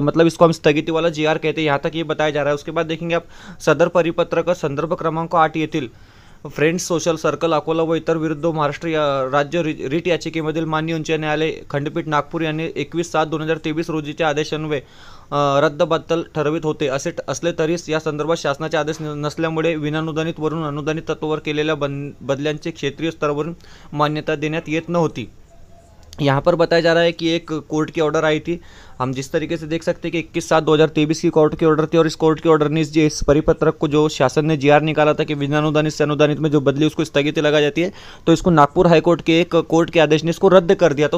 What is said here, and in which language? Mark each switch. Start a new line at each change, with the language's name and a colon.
Hindi: मतलब इसको हम स्थगिती वाला जीआर कहते हैं। यहाँ तक ये बताया जा रहा है। उसके बाद देखेंगे आप
Marathi: सदर परिपत्र का संदर्भ क्रमांक 8 येथील फ्रेंड्स सोशल सर्कल अकोला व इतर विरुद्ध महाराष्ट्र राज्य रिट याचिकेमधील माननीय उच्च न्यायालय खंडपीठ नागपूर यांनी 21/7/2023 रोजीच्या आदेशान्वये रद्दबातल ठरवित होते। असे असले तरी या संदर्भात शासनाचे आदेश नसल्यामुळे विनानुदानित वरून अनुदानित तत्वावर केलेल्या बदल्यांचे क्षेत्रीय स्तरावरून मान्यता देण्यात येत नव्हती।
Hindi: यहाँ पर बताया जा रहा है कि एक कोर्ट की ऑर्डर आई थी। हम जिस तरीके से देख सकते हैं कि 21/7/2023 की कोर्ट की ऑर्डर थी और इस कोर्ट की ऑर्डर ने इस परिपत्रक को जो शासन ने जीआर निकाला था कि विनानुदानित से अनुदानित में जो बदली उसको स्थगिति लगा जाती है, तो इसको नागपुर हाईकोर्ट के एक कोर्ट के आदेश ने इसको रद्द कर दिया था।